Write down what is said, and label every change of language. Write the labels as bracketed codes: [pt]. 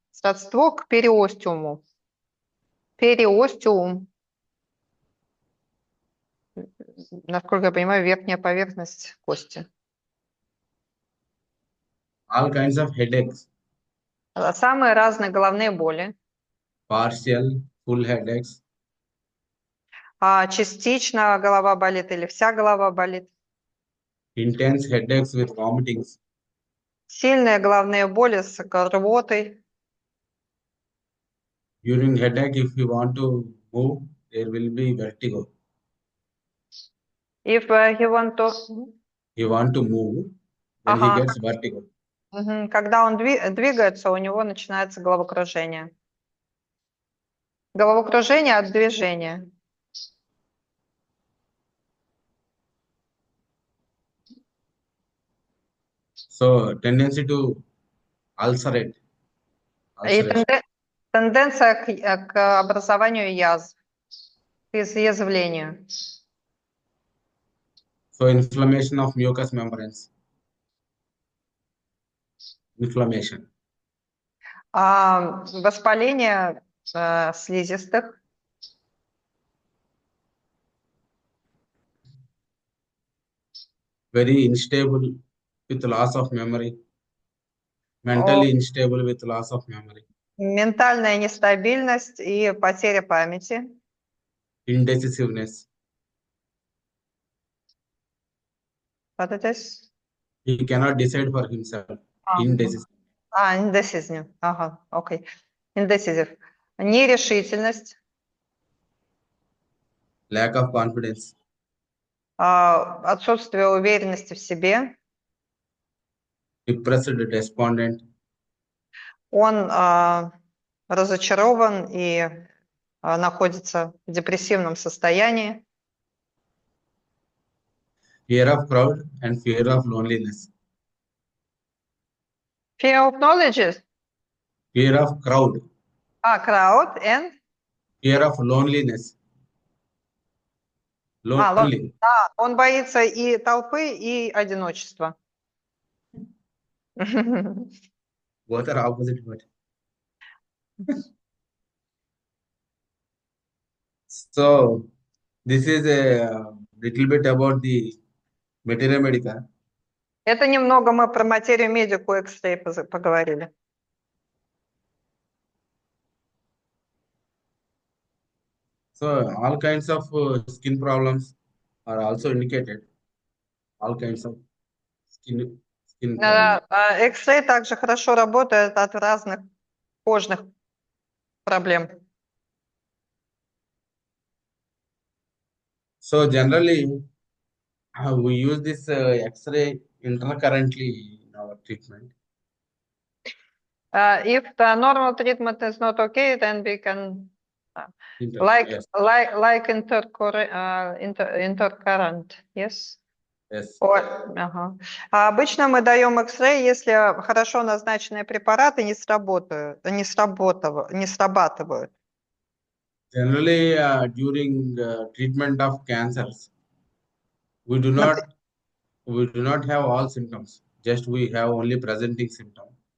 [ru] Сродство к периостеуму. Периостеум. Насколько я понимаю, верхняя поверхность кости. [en] All kinds of headaches. [ru] Самые разные головные боли. [en] Partial, full headaches. [ru] Частично голова болит или вся голова болит. [en] Intense headaches with vomitings. [ru] Сильные головные боли с рвотой. [en] During headache, if you want to move, there will be vertigo. If he want to... You want to move, then he gets vertigo. [ru] Когда он двигается, у него начинается головокружение. Головокружение от движения. [en] So, tendency to ulcerate. [ru] И тенденция к образованию язв, к изъязвлению. [en] So, inflammation of mucous membranes. Inflammation. [ru] Воспаление слизистых. [en] Very unstable with loss of memory. Mentally unstable with loss of memory. [ru] Ментальная нестабильность и потеря памяти. [en] Indecisiveness. What it is? He cannot decide for himself. Indecisive. Indecisive. [ru] Ага, окей. [en] Indecisive. [ru] Нерешительность. [en] Lack of confidence. [ru] Отсутствие уверенности в себе. [en] Depressed, despondent. [ru] Он разочарован и находится в депрессивном состоянии. [en] Fear of crowd and fear of loneliness. Fear of knowledge. Fear of crowd. Crowd and? Fear of loneliness. Lonely. [ru] Он боится и толпы, и одиночества. [en] Both are opposite word. So, this is a little bit about the Materia Medica. [ru] Это немного мы про материю медику X-ray поговорили. [en] So, all kinds of skin problems are also indicated. All kinds of skin problems. [ru] X-ray также хорошо работает от разных кожных проблем. [en] So, generally, we use this X-ray intercurrently in our treatment. If the normal treatment is not okay, then we can like intercurrent, yes? Yes. [ru] Обычно мы даем X-ray, если хорошо назначенные препараты не срабатывают. [en] Generally, during treatment of cancers, we do not have all symptoms. Just we have only presenting symptoms.